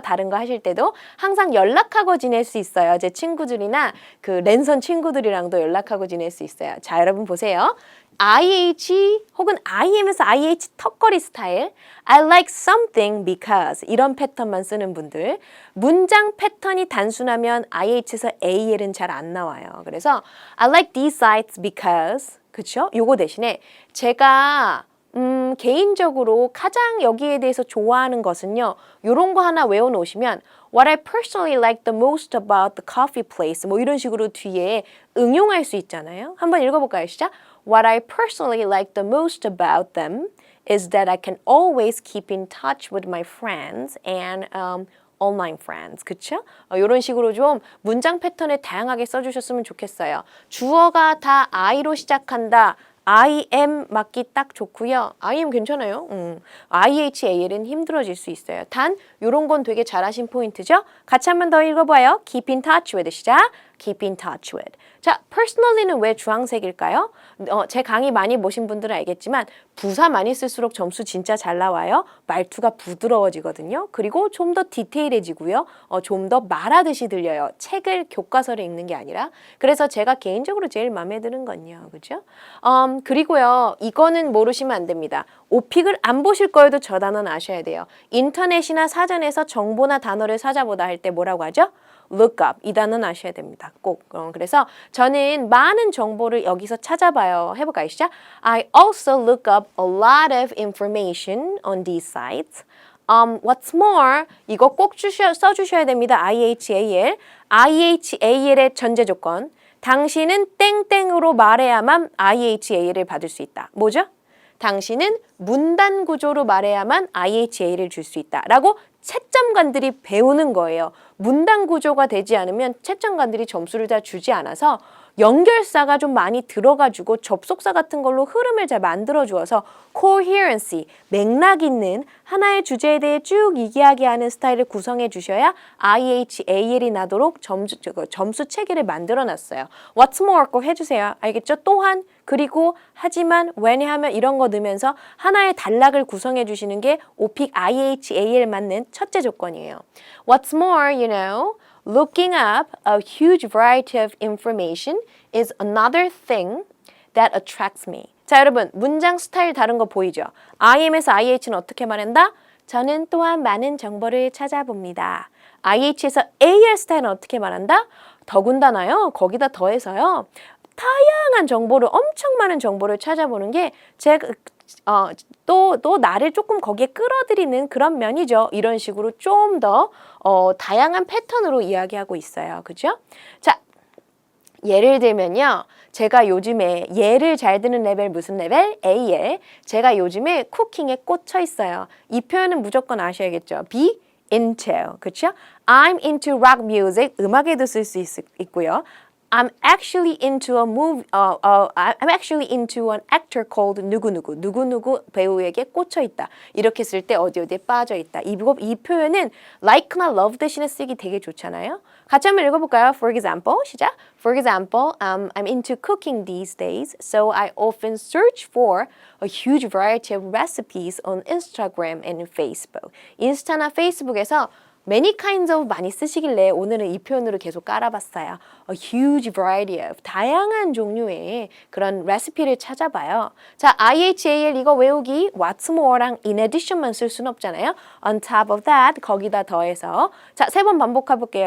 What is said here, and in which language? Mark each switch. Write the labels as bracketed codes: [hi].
[ko] 다른 거 하실 때도 항상 연락하고 지낼 수 있어요. 제 친구들이나 그 랜선 친구들이랑도 연락하고 지낼 수 있어요. 자 여러분 보세요. IH 혹은 IM에서 IH 턱걸이 스타일 [en] I like something because [ko] 이런 패턴만 쓰는 분들 문장 패턴이 단순하면 IH에서 AL은 잘 안 나와요. [en] 그래서 I like these sites because [ko] 그쵸? 요거 대신에 제가 개인적으로 가장 여기에 대해서 좋아하는 것은요. 요런 거 하나 외워놓으시면 [en] What I personally like the most about the coffee place [ko] 뭐 이런 식으로 뒤에 응용할 수 있잖아요. 한번 읽어볼까요? 시작! [en] What I personally like the most about them is that I can always keep in touch with my friends and online friends. [ko] 그쵸? 이런 식으로 좀 문장 패턴을 다양하게 써주셨으면 좋겠어요. 주어가 다 I로 시작한다. I am 맞기 딱 좋고요. I am 괜찮아요. IHAL은 힘들어질 수 있어요. 단 이런 건 되게 잘하신 포인트죠. 같이 한 번 더 읽어봐요. [en] Keep in touch with [ko] 시작. [en] Keep in touch with. [ko] 자, personally는 왜 주황색일까요? 제 강의 많이 보신 분들은 알겠지만 부사 많이 쓸수록 점수 진짜 잘 나와요. 말투가 부드러워지거든요. 그리고 좀 더 디테일해지고요. 좀 더 말하듯이 들려요. 책을 교과서를 읽는 게 아니라. 그래서 제가 개인적으로 제일 마음에 드는 건요. 그죠? 그리고요. 이거는 모르시면 안 됩니다. 오픽을 안 보실 거여도 저 단어는 아셔야 돼요. 인터넷이나 사전에서 정보나 단어를 찾아보다 할 때 뭐라고 하죠? look up 이 단어는 아셔야 됩니다. 꼭. 그래서 저는 많은 정보를 여기서 찾아봐요. 해볼까요? 시작. [en] I also look up a lot of information on these sites. What's more, [ko] 이거 꼭 써주셔야 됩니다. IHAL. IHAL의 전제 조건. 당신은 땡땡으로 말해야만 IHAL을 받을 수 있다. 뭐죠? 당신은 문단 구조로 말해야만 IHA를 줄 수 있다. 라고 채점관들이 배우는 거예요. 문단 구조가 되지 않으면 채점관들이 점수를 다 주지 않아서 연결사가 좀 많이 들어가지고 접속사 같은 걸로 흐름을 잘 만들어주어서 coherency, 맥락 있는 하나의 주제에 대해 쭉 이야기하는 스타일을 구성해 주셔야 IHAL이 나도록 점수 체계를 만들어놨어요. [en] What's more [ko] 꼭 해주세요. 알겠죠? 또한, 그리고, 하지만, 왜냐하면 이런 거 넣으면서 하나의 단락을 구성해 주시는 게 오픽 IHAL 맞는 첫째 조건이에요. [en] What's more, you know, looking up a huge variety of information is another thing that attracts me. [ko] 자, 여러분, 문장 스타일 다른 거 보이죠? IM에서 IH는 어떻게 말한다? 저는 또한 많은 정보를 찾아봅니다. IH에서 AL 스타일은 어떻게 말한다? 더군다나요, 거기다 더해서요, 다양한 정보를, 엄청 많은 정보를 찾아보는 게 제가 또 나를 조금 거기에 끌어들이는 그런 면이죠. 이런 식으로 좀 더 다양한 패턴으로 이야기하고 있어요. 그죠? 자, 예를 들면요. 제가 요즘에 예를 잘 드는 레벨 무슨 레벨? [en] AL. [ko] 제가 요즘에 쿠킹에 꽂혀 있어요. 이 표현은 무조건 아셔야겠죠. [en] be into. [ko] 그렇죠? [en] I'm into rock music. [ko] 음악에도 쓸 수 있고요. [en] I'm actually into a movie. I'm actually into an actor called 누구누구. [ko] 누구누구 배우에게 꽂혀 있다. 이렇게 쓸 때 어디에 빠져 있다. 이 표현은 like나 love 대신에 쓰기 되게 좋잖아요. 같이 한번 읽어볼까요? [en] For example, [ko] 시작. [en] For example, I'm into cooking these days, so I often search for a huge variety of recipes on Instagram and Facebook. [ko] 인스타나 페이스북에서 many kinds of 많이 쓰시길래 오늘은 이 표현으로 계속 깔아봤어요. [en] A huge variety of [ko] 다양한 종류의 그런 레시피를 찾아봐요. 자, IHAL 이거 외우기 [en] what's more [ko] 랑 in addition만 쓸 수는 없잖아요. [en] On top of that [ko] 거기다 더해서 자, 3번 반복해 볼게요.